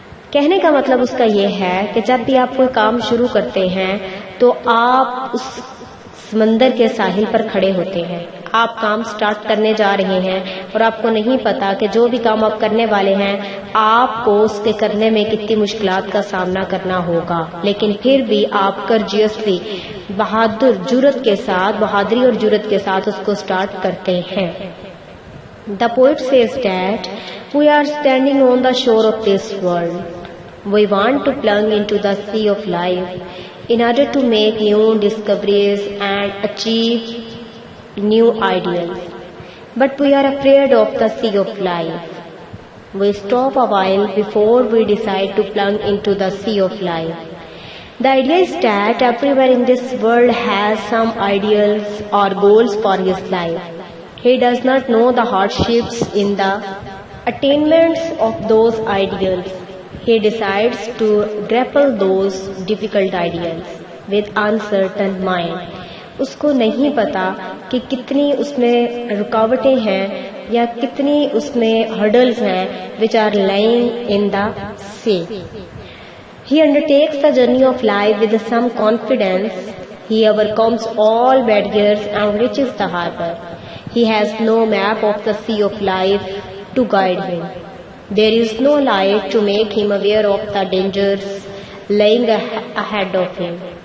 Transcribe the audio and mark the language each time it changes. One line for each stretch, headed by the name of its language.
Urdu: کہنے کا مطلب اس کا یہ ہے کہ جب بھی آپ کوئی کام شروع کرتے ہیں تو آپ اس سمندر کے ساحل پر کھڑے ہوتے ہیں، آپ کام سٹارٹ کرنے جا رہے ہیں اور آپ کو نہیں پتا کہ جو بھی کام آپ کرنے والے ہیں آپ کو اس کے کرنے میں کتنی مشکلات کا سامنا کرنا ہوگا، لیکن پھر بھی آپ کرجیسلی جرأت کے ساتھ، بہادری اور جرأت کے ساتھ اس کو سٹارٹ کرتے ہیں۔
English: The poet says that we are standing on the shore of this world. We want to plunge into the sea of life in order to make new discoveries and achieve new ideals. But we are afraid of the sea of life. We stop a while before we decide to plunge into the sea of life. The idea is that everyone in this world has some ideals or goals for his life. He does not know the hardships in the attainments of those ideals. He decides to grapple those difficult ideals with uncertain mind.
Urdu: اس کو نہیں پتا کہ کتنی اس میں رکاوٹیں ہیں یا کتنی اس میں ہرڈلز ہیں
English: which are lying in the sea. He undertakes the journey of life with some confidence. He overcomes all barriers and reaches the harbor. He has no map of the sea of life to guide him. There is no light to make him aware of the dangers lying ahead of him.